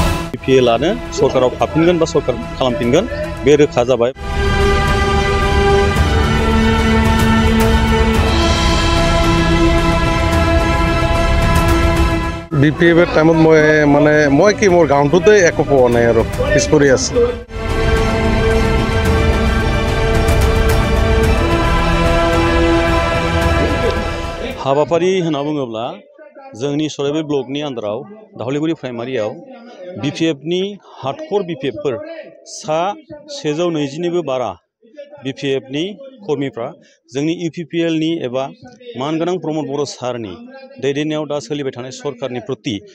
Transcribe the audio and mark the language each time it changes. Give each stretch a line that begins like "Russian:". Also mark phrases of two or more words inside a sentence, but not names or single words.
Bodo: बिपिएलआनो सरकाराव थाफिनगोन बा सरकार खालामफिनगोन बे रोखा जाबाय।
Assamese: বিপিএফৰ টাইমত মই কি মোৰ গাঁৱটোতে একো পোৱা নাই আৰু পিছ পৰি আছে।
Bodo: हाबाफारि होनना बुङोब्ला जोंनि सराइबारि ब्लकनि आन्दाराव दाउलिगुरि प्राइमारियाव बिपिएफनि हार्डकर बिपिएफफोर सा 120निबो बारा बिपिएफनि कर्मिफ्रा जोंनि इउपिपिएलनि एबा मानगोनां प्रमद बर' सारनि दैदेननायाव दा सोलिबाय थानाय सरकारनि प्रति